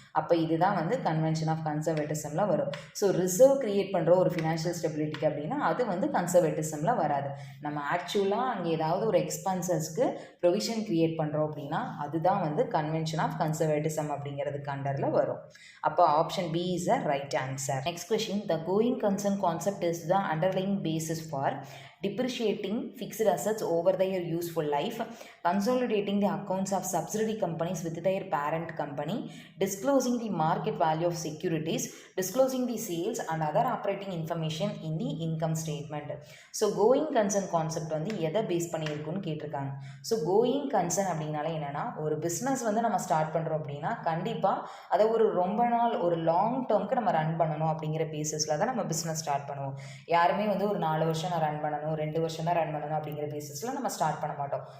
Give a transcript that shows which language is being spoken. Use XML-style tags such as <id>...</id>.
<ta>அப்போ இதுதான் வந்து கன்வென்ஷன் ஆஃப் கன்சர்வேட்டிசமில் வரும். ஸோ ரிசர்வ் க்ரியேட் பண்ணுறோம் ஒரு ஃபினான்ஷியல் ஸ்டெபிலிட்டிக்கு அப்படின்னா அது வந்து கன்சர்வேட்டிசமில் வராது. நம்ம ஆக்சுவலாக அங்கே ஏதாவது ஒரு எக்ஸ்பென்சஸ்க்கு ப்ரொவிஷன் க்ரியேட் பண்ணுறோம் அப்படின்னா அதுதான் வந்து கன்வென்ஷன் ஆஃப் கன்சர்வேட்டிசம் அப்படிங்கிறதுக்கு அண்டரில் வரும்.</ta> <en>அப்போ option B is a right answer. Next question: The going concern concept is the underlying basis for depreciating fixed assets over their useful life, consolidating the accounts of subsidiary companies with their parent company, disclosing the market value of securities, disclosing the sales and other operating information in the income statement.</en> <ta>So going concern concept வந்து எதை base பண்ணியிருக்குன்னு கேட்டிருக்காங்க. So going concern அப்படின்னாலே என்னென்னா, ஒரு business வந்து நம்ம start பண்ணுறோம் அப்படின்னா கண்டிப்பாக அதை ஒரு ரொம்ப நாள் ஒரு லாங் டேர்முக்கு நம்ம ரன் பண்ணணும் அப்படிங்கிற பேசிஸில் தான் நம்ம பிஸ்னஸ் ஸ்டார்ட் பண்ணுவோம். யாருமே வந்து ஒரு 4 வருஷம் நான் ரன் பண்ணணும், 2 வருஷம் தான் ரன் பண்ணணும் அப்படிங்கிற பேசிஸில் நம்ம ஸ்டார்ட் பண்ண மாட்டோம்.</ta>